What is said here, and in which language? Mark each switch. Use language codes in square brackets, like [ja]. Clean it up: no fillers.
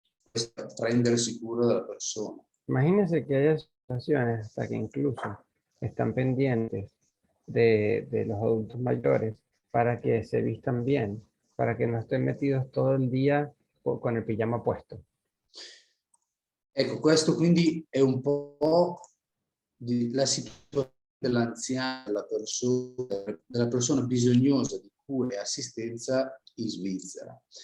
[it] Per prendersi cura della persona. [es] Imagínense que hay asociaciones hasta que incluso están pendientes de los adultos mayores para que se vistan bien, para que no estén metidos todo el día con el pijama puesto. [it] Ecco, questo quindi è un po' la situazione dell'anziano, della persona bisognosa di cura e assistenza in Svizzera.